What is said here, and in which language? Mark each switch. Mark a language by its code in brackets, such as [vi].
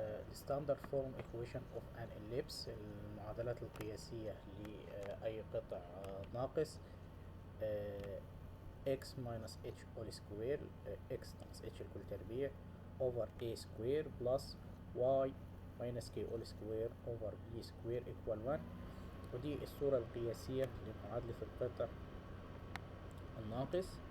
[en] الستاندرد form equation of an ellipse، [ar] المعادلات القياسية لأي قطع ناقص. [en] x minus h all square، x [ar] ناقص h الكل تربيع [en] over a square plus y minus k all square over b square equal 1. [ar] ودي الصورة القياسية لمعادلة القطع الناقص.